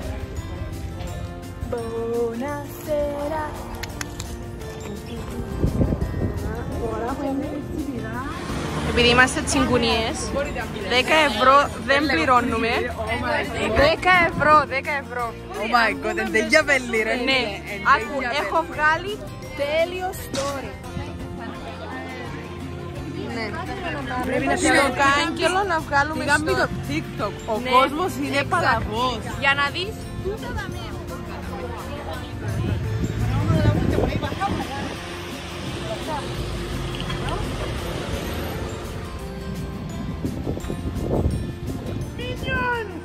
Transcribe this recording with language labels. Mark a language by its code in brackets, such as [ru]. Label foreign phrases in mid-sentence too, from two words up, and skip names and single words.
[it] Buonasera. [el] Επειδή είμαστε τσιγκουνιές, 10 ευρώ δεν πληρώνουμε. 10 ευρώ. [en] Oh my god, [el] είναι τέτοια πελή ρε. Ναι, άκου, έχω βγάλει τέλειο story. Ναι, πρέπει να στο κάγκελο να βγάλουμε Πήγαμε story. το TikTok, ο Ναι, κόσμος είναι exact. παλαβός. Για να δεις τούτα τα μία. Minions!